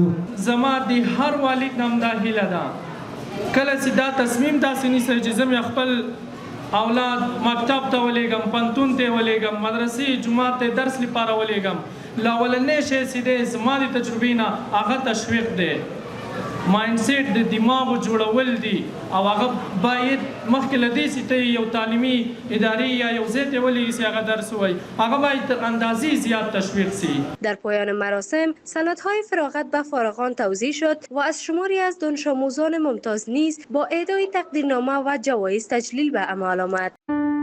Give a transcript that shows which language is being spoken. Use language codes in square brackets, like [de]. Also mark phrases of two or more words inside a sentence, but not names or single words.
[ps] زما د هر والد نه همدا هیله ده کله چې دا تصمیم داسې نیسئ چې زه مې خپل اولاد مکتب ته ولېږم، پوهنتون ته ولېږم، مدرسې جومات ته درس لپاره ولېږم، لا اولنی شی چې دی زما د تجربې نه هغه تشویق دی، مایندسیټ د دماغو جوړول دي او هغه باید مخکې له دې چې ته یو تعلیمي ادارې یا یو ځای ته ولېږي چې هغه درس ووایي، هغه باید تر اندازې زیاد تشویق شي. [fa] در پایان مراسم سندهای فراغت به فارغان توزیع شد و از شماری از دانش آموزان ممتاز نیز با اهدای تقدیرنامه و جوایز تجلیل به اعمال آمد.